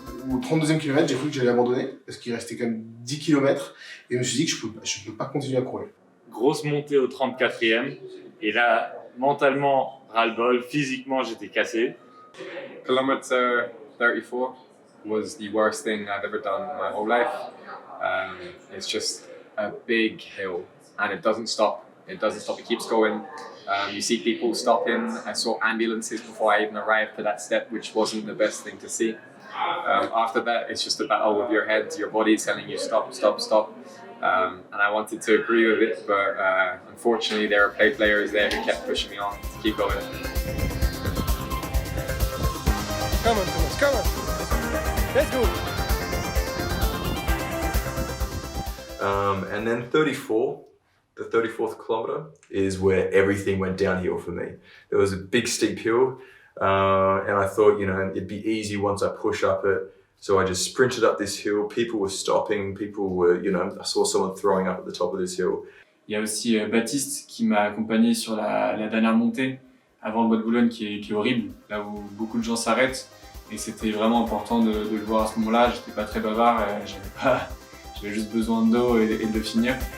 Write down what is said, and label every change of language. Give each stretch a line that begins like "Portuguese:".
French: Au 32e kilomètre, j'ai cru que j'allais abandonner parce qu'il restait quand même 10 km et je me suis dit que je peux pas continuer à courir. grosse montée au 34e. Et là, mentalement, ras-le-bol, physiquement, j'étais cassé.
English: Kilometer 34 was the worst thing I've ever done in my whole life. It's just a big hill and it doesn't stop. It doesn't stop, it keeps going. You see people stopping. I saw ambulances before I even arrived to that step, which wasn't the best thing to see. After that, it's just a battle with your head. Your body is telling you stop, stop, stop. And I wanted to agree with it, but unfortunately there were players there who kept pushing me on to keep going. Come on, Thomas, come on. Let's go. And then 34, the 34th kilometer is where everything went downhill for me. There was a big steep hill, and I thought, you know, it'd be easy once I push up it. So I just sprinted up this hill. People were stopping. People were, you know, I saw someone throwing up at the top of this hill.
French: Il y a aussi Baptiste qui m'a accompagné sur la dernière montée avant le Bois de Boulogne qui est horrible, là où beaucoup de gens s'arrêtent. Et c'était vraiment important de le voir à ce moment-là. J'étais pas très bavard, j'avais juste besoin d'eau et de le finir.